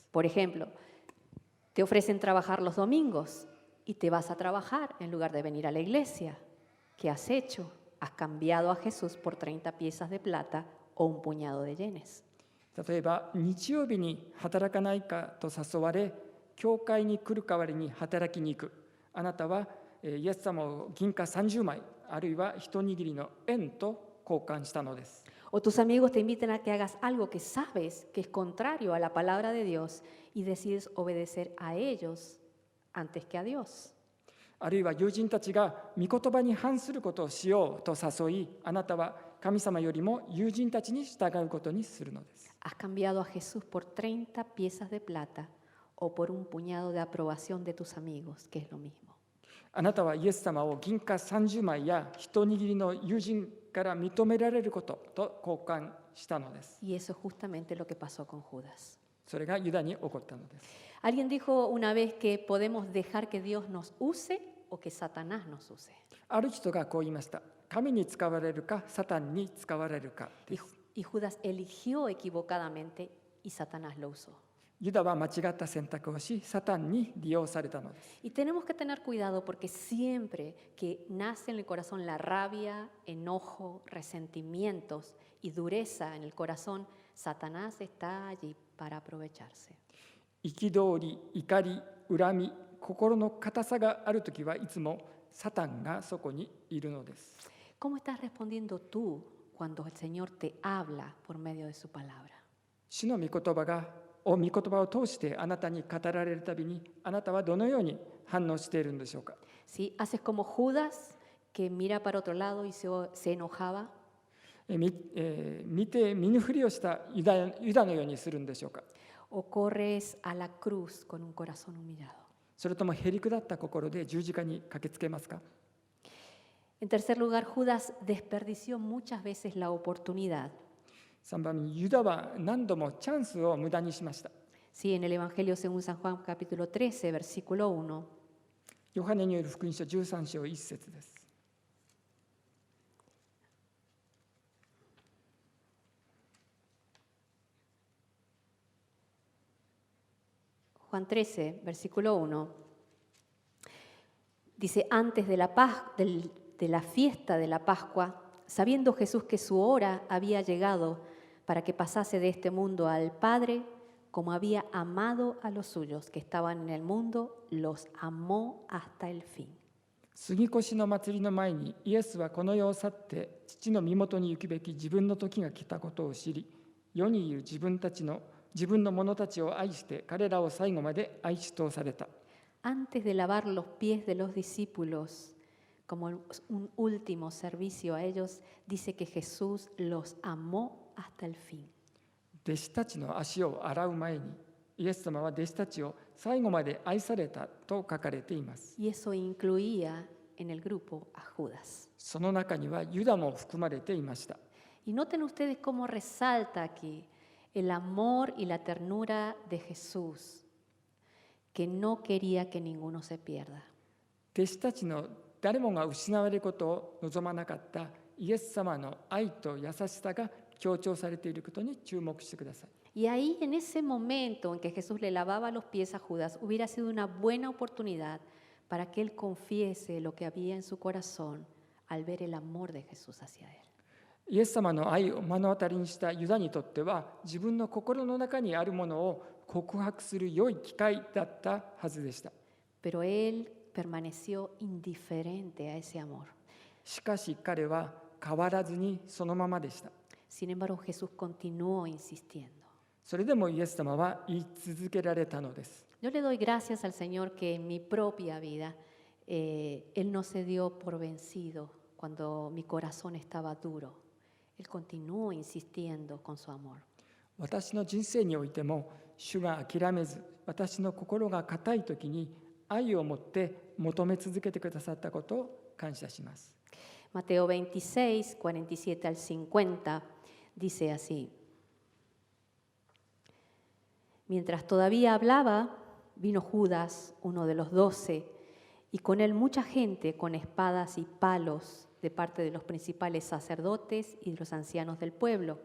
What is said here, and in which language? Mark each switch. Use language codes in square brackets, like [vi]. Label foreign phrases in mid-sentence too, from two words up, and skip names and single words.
[es] Por ejemplo, te ofrecen trabajar los domingos y te vas a trabajar en lugar de venir a la iglesia. ¿Qué has hecho? Has cambiado a Jesús por 30 piezas de plata o un puñado de yenes. [ja] 例えば日曜日に働かないかと誘われ、教会に来る代わりに働きに行く。あなたはイエス様を銀貨30枚、あるいは一握りの円と交換したのです。 [es] O tus amigos te invitan a que hagas algo que sabes que es contrario a la palabra de Dios y decides obedecer a ellos antes que a Dios. [ja] あるいは友人たちが御言葉に反することをしようと誘い、あなたは神様よりも友人たちに従うことにするのです。 [es] Has cambiado a Jesús por 30 piezas de plata o por un puñado de aprobación de tus amigos, que es lo mismo. [ja] あなたはイエス様を銀貨30枚や一握りの友人から認められることと交換したのです。 [es] Y eso es justamente lo que pasó con Judas. [ja] それがユダに起こったのです。 [es] Alguien dijo una vez que podemos dejar que Dios nos use o que Satanás nos use. [ja] ある人がこう言いました。神に使われるか、サタンに使われるかです。 [es] Y Judas eligió equivocadamente y Satanás lo usó. [ja] ユダは間違った選択をし、サタンに利用されたのです。 [es] Y tenemos que tener cuidado porque siempre que nace en el corazón la rabia, enojo, resentimientos y dureza en el corazón, Satanás está allí para aprovecharse. [ja] 憤り、怒り、恨み、心の硬さがあるときはいつもサタンがそこにいるのです。 [es] ¿Cómo estás respondiendo tú cuando el Señor te habla por medio de su palabra? [ja] 主の御言葉がを御言葉を通してあなたに語られるたびに、あなたはどのように反応しているんでしょうか。 [es] ¿Sí? ¿Haces como Judas, que mira para otro lado y se enojaba? [ja] 見て見ぬふりをしたユダのようにするんでしょうか。 [es] ¿O corres a la cruz con un corazón humillado? [ja] それともへりくだった心で十字架に駆けつけますか。 [es] En tercer lugar, Judas desperdició muchas veces la oportunidad. [ja] 3 番目にユダは何度もチャンスを無駄にしました。 [es] Sí, en el Evangelio según San Juan capítulo 13, versículo 1. [ja] ヨハネによる福音書13章1節です。 [es] Juan 13, versículo 1. Dice, antes de la fiesta de la Pascua, sabiendo Jesús que su hora había llegado para que pasase de este mundo al Padre, como había amado a los suyos que estaban en el mundo, los amó hasta el fin. [ja] 杉越の祭りの前にイエスはこの世を去って父の身元に行くべき自分の時が来たことを知り、世にいる自分の者たちを愛して彼らを最後まで愛し通された。 [es] Antes de lavar los pies de los discípulos, como un último servicio a ellos, dice que Jesús los amó hasta el fin. [ja] 弟子たちの足を洗う前に、イエス様は弟子たちを最後まで愛されたと書かれています。 [es] Y eso incluía en el grupo a Judas. [ja] その中にはユダも含まれていました。 [es] Y noten ustedes cómo resalta aquí el amor y la ternura de Jesús, que no quería que ninguno se pierda. [ja] 弟子たちの誰もが失われることを望まなかったイエス様の愛と優しさが強調されていることに注目してください。 [es] Y ahí, en ese momento en que Jesús le lavaba los pies a Judas, hubiera sido una buena oportunidad para que él confiese lo que había en su corazón al ver el amor de Jesús hacia él. [ja] イエス様の愛を目の当たりにしたユダにとっては、自分の心の中にあるものを告白する良い機会だったはずでした。 [es] Pero él permaneció indiferente a ese amor. [ja] しかし彼は変わらずにそのままでした。 [es] Sin embargo, Jesús continuó insistiendo. [ja] それでもイエス様は言い続けられたのです。 [es] Yo le doy gracias al Señor que en mi propia vida Él no se dio por vencido cuando mi corazón estaba duro. Él continuó insistiendo con su amor. [ja] 私の人生においても、主が諦めず、私の心が固いときに愛を持って求め続けてくださったことを感謝します。 [es] Mateo 26, 47 al 50 dice así. Mientras todavía hablaba, vino Judas, uno de los 12, y con él mucha gente con espadas y palos de parte de los principales sacerdotes y de los ancianos del pueblo.